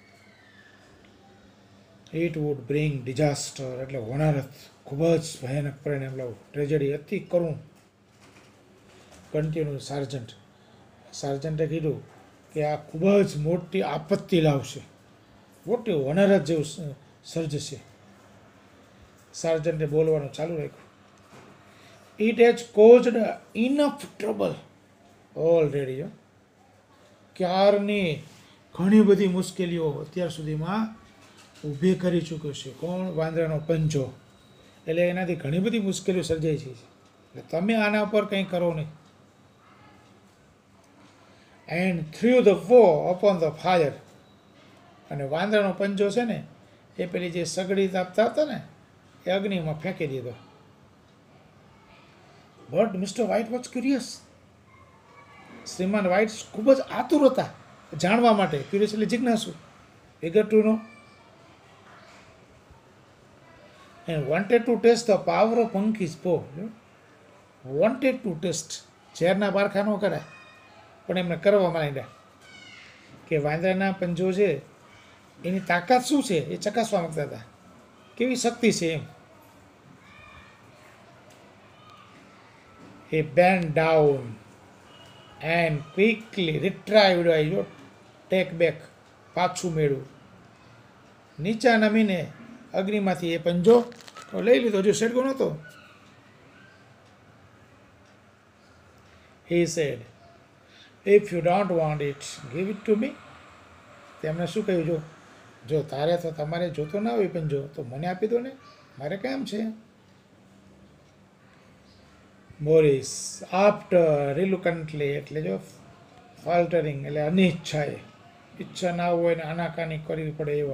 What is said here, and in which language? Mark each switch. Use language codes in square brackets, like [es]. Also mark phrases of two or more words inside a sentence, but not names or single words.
[en] It would bring disaster [gu] એટલે હોનારત, ખૂબ જ ભયાનક પરિણામ લાવું, ટ્રેજેડી, અતિ કરુણ. કન્ટિન્યુ સાર્જન્ટે કીધું કે આ ખૂબ જ મોટી આપત્તિ લાવશે, મોટી હોનારત જેવું સર્જશે. સાર્જન્ટે બોલવાનું ચાલુ રાખ્યું. [en] It has caused enough trouble already. [gu] ક્યારની ઘણી બધી મુશ્કેલીઓ અત્યાર સુધીમાં ઊભી કરી ચૂક્યો છે. કોણ? વાંદરાનો પંજો. એટલે એનાથી ઘણી બધી મુશ્કેલીઓ સર્જાઈ છે. એટલે તમે આના પર કંઈ કરો નહીં. [en] And through the wo upon the fire. [gu] અને વાંદરાનો પંજો છે ને એ પેલી જે સગડી તાપતા હતા ને એ અગ્નિમાં ફેંકી દીધો. [en] But Mister White was curious. [gu] શ્રીમાન વ્હાઇટ ખૂબ જ આતુર હતા જાણવા માટે. ક્યુરિયસ એટલે જિજ્ઞાસુ. [en] eager to know and wanted to test the power of monkey's paw. wanted to test. [gu] ઝેરના પારખા ન કરાય પણ એમને કરવા માંડ્યા કે વાંદરાના પંજો છે એની તાકાત શું છે એ ચકાસવા માંગતા હતા. કેવી શક્તિ છે એમ. [en] he bent down and quickly retrieved. take back. [gu] પાછું મેળવું. નીચા નમીને અગ્નિમાંથી એ પંજો લઈ લીધો. જો સડગો નહોતો. [en] he said, if you don't want it, give it to me. [gu] તેમણે શું કહ્યું? જો તારે તો તમારે જોતો ના હોય પંજો તો મને આપી દો ને, મારે કામ છે. મોરિસ [en] after reluctantly [gu] એટલે જો ફાલ્ટરિંગ એટલે અનિચ્છાએ, ઈચ્છા ના હોય ને આનાકાની કરવી પડે એવો.